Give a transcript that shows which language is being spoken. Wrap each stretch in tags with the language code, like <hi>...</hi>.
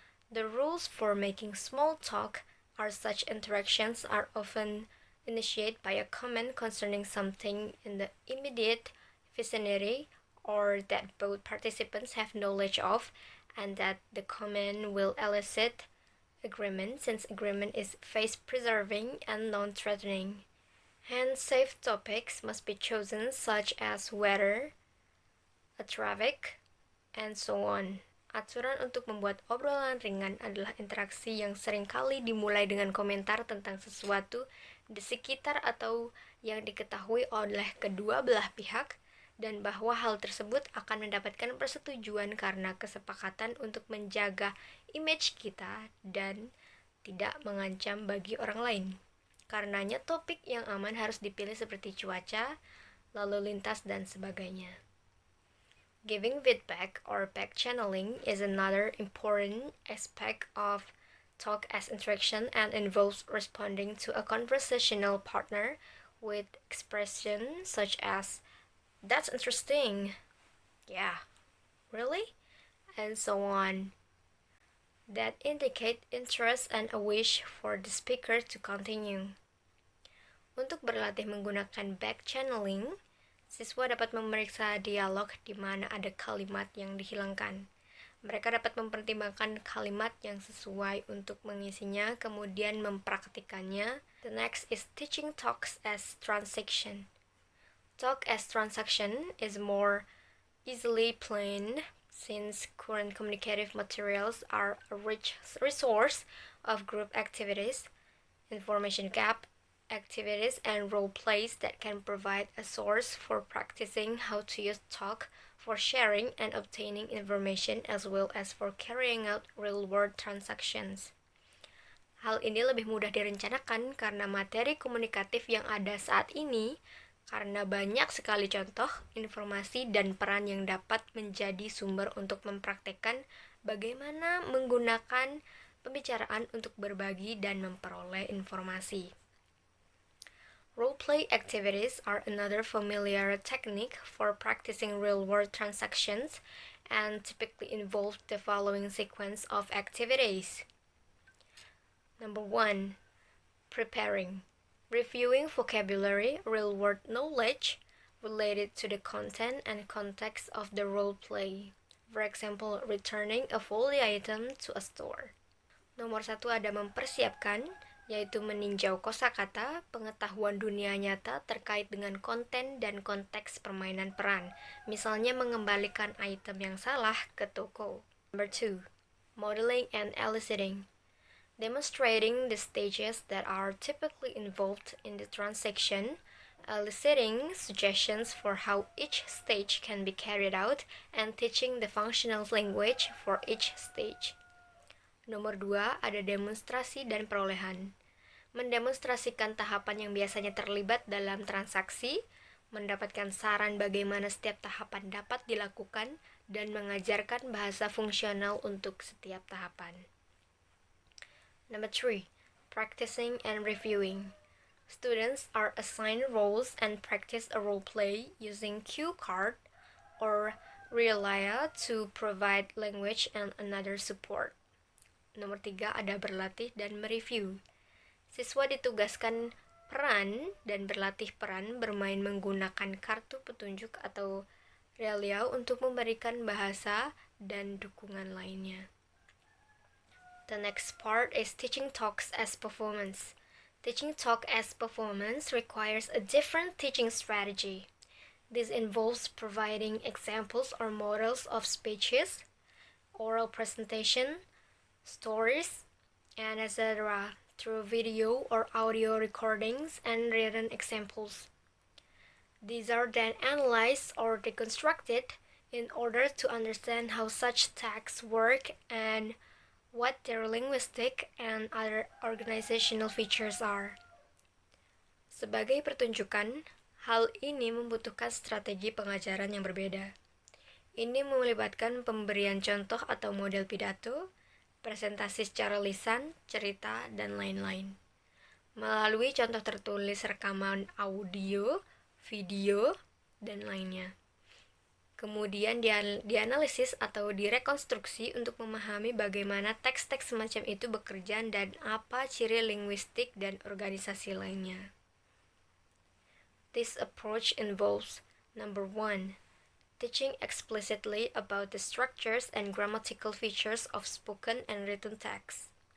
<en>The rules for making small talk are such interactions are often initiated by a comment concerning something in the immediate vicinity or that both participants have knowledge of, and that the comment will elicit agreement, since agreement is face-preserving and non-threatening. Hence, safe topics must be chosen, such as weather, traffic, and so on.</en> <id>Aturan untuk membuat obrolan ringan adalah interaksi yang seringkali dimulai dengan komentar tentang sesuatu di sekitar atau yang diketahui oleh kedua belah pihak, dan bahwa hal tersebut akan mendapatkan persetujuan karena kesepakatan untuk menjaga image kita dan tidak mengancam bagi orang lain. Karenanya topik yang aman harus dipilih seperti cuaca, lalu lintas, dan sebagainya.</id> <en>Giving feedback or back channeling is another important aspect of talk as interaction and involves responding to a conversational partner with expressions such as, "That's interesting," "Yeah, really?" and so on, that indicate interest and a wish for the speaker to continue.</en> <id>Untuk berlatih menggunakan back channeling, siswa dapat memeriksa dialog di mana ada kalimat yang dihilangkan. Mereka dapat mempertimbangkan kalimat yang sesuai untuk mengisinya, kemudian mempraktikannya.</id> <en>The next is teaching talks as transaction. Talk as transaction is more easily planned, since current communicative materials are a rich resource of group activities, information gap activities, and role plays that can provide a source for practicing how to use talk for sharing and obtaining information, as well as for carrying out real-world transactions.</en> <id>Hal ini lebih mudah direncanakan karena materi komunikatif yang ada saat ini, karena banyak sekali contoh, informasi, dan peran yang dapat menjadi sumber untuk mempraktekkan bagaimana menggunakan pembicaraan untuk berbagi dan memperoleh informasi.</id> <en>Role-play activities are another familiar technique for practicing real-world transactions and typically involve the following sequence of activities. Number 1. Preparing. Reviewing vocabulary, real-world knowledge related to the content and context of the role play. For example, returning a faulty item to a store.</en> <id>Nomor 1 ada mempersiapkan, yaitu meninjau kosakata, pengetahuan dunia nyata terkait dengan konten dan konteks permainan peran. Misalnya mengembalikan item yang salah ke toko.</id> <en>Number 2. Modeling and eliciting. Demonstrating the stages that are typically involved in the transaction, eliciting suggestions for how each stage can be carried out, and teaching the functional language for each stage.</en> <id>Nomor 2, ada demonstrasi dan perolehan. Mendemonstrasikan tahapan yang biasanya terlibat dalam transaksi, mendapatkan saran bagaimana setiap tahapan dapat dilakukan, dan mengajarkan bahasa fungsional untuk setiap tahapan.</id> <en>Number 3, practicing and reviewing. Students are assigned roles and practice a role play using cue card or Realia to provide language and another support.</en> <id>Nomor 3, ada berlatih dan mereview. Siswa ditugaskan peran dan berlatih peran bermain menggunakan kartu petunjuk atau Realia untuk memberikan bahasa dan dukungan lainnya.</id> <en>The next part is teaching talks as performance. Teaching talk as performance requires a different teaching strategy. This involves providing examples or models of speeches, oral presentation, stories, and etc. through video or audio recordings and written examples. These are then analyzed or deconstructed in order to understand how such texts work and what their linguistic and other organizational features are.</en> <id>Sebagai pertunjukan, hal ini membutuhkan strategi pengajaran yang berbeda. Ini melibatkan pemberian contoh atau model pidato, presentasi secara lisan, cerita, dan lain-lain. Melalui contoh tertulis rekaman audio, video, dan lainnya. Kemudian dianalisis atau direkonstruksi untuk memahami bagaimana teks-teks semacam itu bekerja dan apa ciri linguistik dan organisasi lainnya.</id> <en>This approach involves, number 1, teaching explicitly about the structures and grammatical features of spoken and written text.</en>